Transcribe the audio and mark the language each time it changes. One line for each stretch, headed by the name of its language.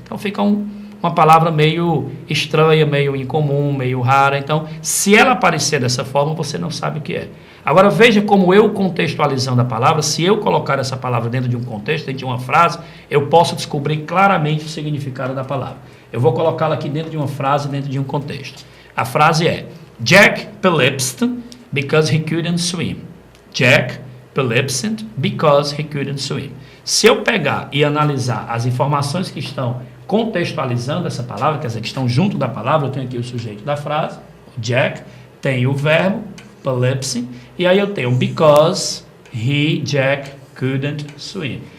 Portuguese: Então fica uma palavra meio estranha, meio incomum, meio rara. Então, se ela aparecer dessa forma, você não sabe o que é. Agora veja como eu contextualizando a palavra, se eu colocar essa palavra dentro de um contexto, dentro de uma frase, eu posso descobrir claramente o significado da palavra. Eu vou colocá-la aqui dentro de uma frase, dentro de um contexto. A frase é:
English: Jack polypsed because he couldn't swim. Jack polypsed because he couldn't swim.
Portuguese: Se eu pegar e analisar as informações que estão contextualizando essa palavra, quer dizer, que estão junto da palavra, eu tenho aqui o sujeito da frase, o Jack, tenho o verbo, polypsed, e aí eu tenho
English: because Jack, couldn't swim.